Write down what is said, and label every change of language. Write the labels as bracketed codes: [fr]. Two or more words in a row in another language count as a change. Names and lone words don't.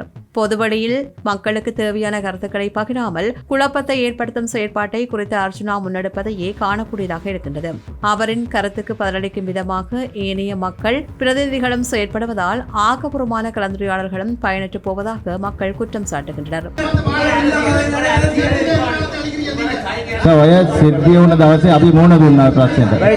[ta] பொதுவெளியில் மக்களுக்கு தேவையான கருத்துக்களை பகிராமல் குழப்பத்தை ஏற்படுத்தும் செயற்பாட்டை குறித்த அர்ச்சுனா முன்னெடுப்பதையே காணக்கூடியதாக இருக்கின்றது. அவரின் கருத்துக்கு பதிலளிக்கும் விதமாக ஏனைய மக்கள் பிரதிநிதிகளும் செயற்படுவதால் ஆக்கப்பூர்வமான கலந்துரையாடல்களும் பயனற்று போவதாக மக்கள் குற்றம் சாட்டுகின்றனர். [si] ඔය සිද්ධිය වුණ දවසේ අපි මොන දුන්නා ප්‍රශ්නෙට.